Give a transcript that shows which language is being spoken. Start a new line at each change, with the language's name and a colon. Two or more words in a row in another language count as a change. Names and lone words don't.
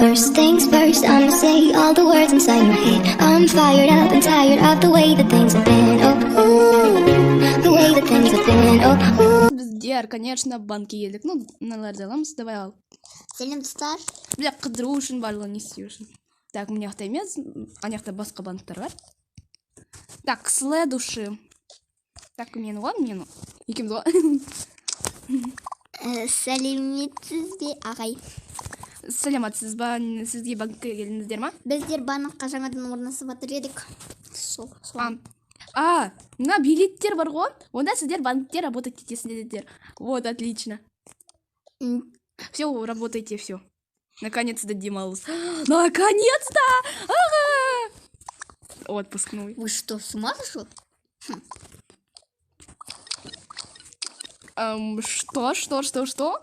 English: First things first, I'ma say all the words inside my head. I'm fired up and tired of the way that things have been. Oh, ooh, the way that things have been. Oh, ooh.
Kazakh: Біздер, конечно, банкке келдік. Ну, мыналарды аламыз, давай ал. Сәлем достар. Бля, қыдыру үшін, барлығын есту үшін. Так, мына жақта емес, ана жақта басқа банктар бар.
Russian: Так, следующий. Так,
Kazakh: мен ғой, мен екеуміз ғой. Сәлеметсіз бе, ағай? Сәлематсыз ба, сізге банкке келдіңіздер ма? Біздер банкқа жаңадан орнасып жатыр едік. Мына билеттер бар ғой, онда сіздер банкте работать етесіңдер.
Russian: Вот, отлично. Все, работайте, все. Наконец-то демалыс. Наконец-то! Ага! Отпускной. Вы что, с ума сошел? Что?